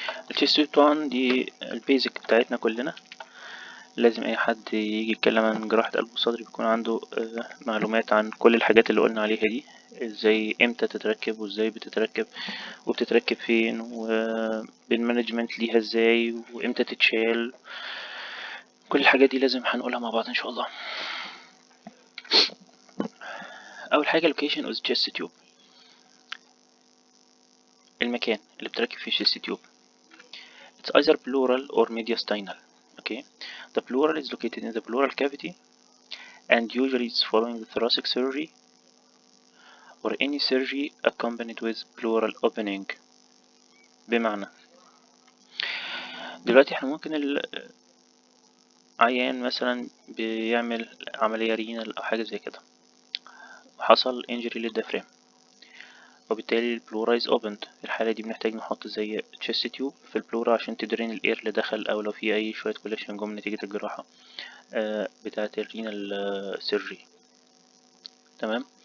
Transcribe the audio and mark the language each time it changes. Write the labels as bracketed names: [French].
[Arabic] الشيست تيوب طبعا دي البيزك بتاعتنا كلنا، لازم اي حد يجي يتكلم عن جراحة قلب وصدر بيكون عنده معلومات عن كل الحاجات اللي قلنا عليها دي، ازاي امتى تتركب وازاي بتتركب وبتتركب فين وبالمانجمنت ليها ازاي وامتى تتشال. كل الحاجات دي لازم هنقولها مع بعض ان شاء الله. اول حاجة [English] location of the chest tube، [Arabic] المكان اللي بتركب فيه الشيست تيوب. [English] It's either pleural or mediastinal. Okay, the pleural is located in the pleural cavity and usually it's following the thoracic surgery or any surgery accompanied with pleural opening. [Arabic] بمعنى دلوقتي احنا ممكن العيان مثلا بيعمل عملية رينال او حاجة زي كده وحصل injury للديافرام، وبالتالي البلورا [English] is opened. [Arabic] في الحالة دي بنحتاج نحط زي chest tube في البلورا عشان تدرين الاير اللي دخل، او لو في اي شوية كوليكشن جم نتيجة الجراحة بتاعة الرينال سيرجري. تمام.